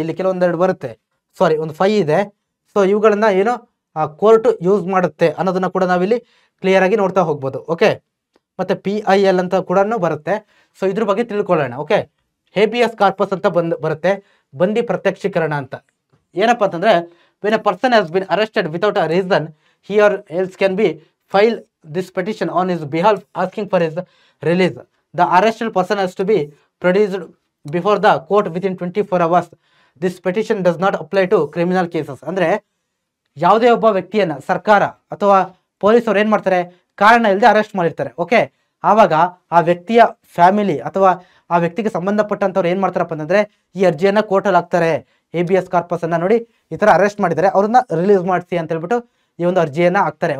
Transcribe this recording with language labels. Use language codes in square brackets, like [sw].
[kn] ಇಲ್ಲಿ ಕೆಲವೊಂದೆರಡು ಬರುತ್ತೆ, ಸಾರಿ ಒಂದು 5 ಇದೆ. ಸೊ ಇವುಗಳನ್ನ ಏನು ಕೋರ್ಟ್ ಯೂಸ್ ಮಾಡುತ್ತೆ ಅನ್ನೋದನ್ನ ಕೂಡ ನಾವಿಲ್ಲಿ ಕ್ಲಿಯರ್ ಆಗಿ ನೋಡ್ತಾ ಹೋಗ್ಬೋದು. ಓಕೆ, ಮತ್ತೆ PIL ಅಂತ ಕೂಡ ಬರುತ್ತೆ. ಸೊ ಇದ್ರ ಬಗ್ಗೆ ತಿಳ್ಕೊಳ್ಳೋಣ. ಓಕೆ, ಹೇಬಿಯಸ್ ಕಾರ್ಪಸ್ ಅಂತ ಬರುತ್ತೆ, ಬಂದಿ ಪ್ರತ್ಯಕ್ಷೀಕರಣ ಅಂತ. ಏನಪ್ಪ ಅಂತಂದ್ರೆ [en] when a person has been arrested without a reason, he or else can be file this petition on his behalf asking for his release. The arrested person has to be produced before the court within 24 hours. This petition does not apply to criminal cases. [kn] ಅಂದ್ರೆ ಯಾವುದೇ ಒಬ್ಬ ವ್ಯಕ್ತಿಯನ್ನ ಸರ್ಕಾರ ಅಥವಾ ಪೊಲೀಸರು ಏನ್ ಮಾಡ್ತಾರೆ, ಕಾರಣ ಇಲ್ಲದೆ ಅರೆಸ್ಟ್ ಮಾಡಿರ್ತಾರೆ. ಓಕೆ, ಆವಾಗ ಆ ವ್ಯಕ್ತಿಯ ಫ್ಯಾಮಿಲಿ ಅಥವಾ ಆ ವ್ಯಕ್ತಿಗೆ ಸಂಬಂಧಪಟ್ಟಂತವ್ರು ಏನ್ ಮಾಡ್ತಾರಪ್ಪ ಅಂತಂದ್ರೆ ಈ ಅರ್ಜಿಯನ್ನ ಕೋರ್ಟಲ್ಲಿ ಹಾಕ್ತಾರೆ. ಹೇಬಿಯಸ್ ಕಾರ್ಪಸ್ ಅನ್ನ ನೋಡಿ ಈ ತರ ಅರೆಸ್ಟ್ ಮಾಡಿದ್ದಾರೆ, ಅವ್ರನ್ನ ರಿಲೀಸ್ ಮಾಡಿಸಿ ಅಂತ ಹೇಳ್ಬಿಟ್ಟು ಈ ಒಂದು ಅರ್ಜಿಯನ್ನ ಹಾಕ್ತಾರೆ.